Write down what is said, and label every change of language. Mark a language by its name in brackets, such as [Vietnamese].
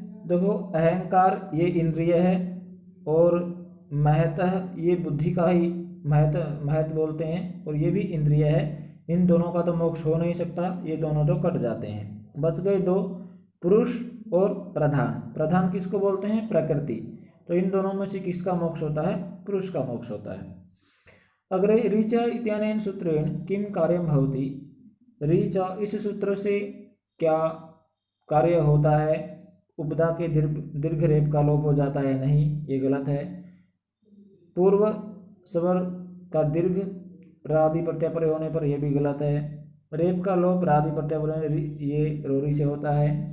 [Hindi] देखो, अहंकार ये इंद्रिय है और महतः ये बुद्धि का ही महत बोलते हैं, और ये भी इंद्रिय है। इन दोनों का तो मोक्ष हो नहीं सकता, ये दोनों तो कट जाते हैं। बच गए दो, पुरुष और प्रधान। प्रधान किसको बोलते हैं, प्रकृति। तो इन दोनों में से किसका मोक्ष होता है, पुरुष का मोक्ष होता है। [Sanskrit] अग्रे ऋच इत्यनेन सूत्रेण किम कार्यम भवति। [Hindi] ऋच इस सूत्र से क्या कार्य होता है। उपदा के दीर्घ रेप का लोप हो जाता है, नहीं, ये गलत है। पूर्व स्वर का दीर्घ रादि प्रत्यय होने पर यह भी गलत है। रेप का लोप रादि प्रत्यय ये रोरी से होता है।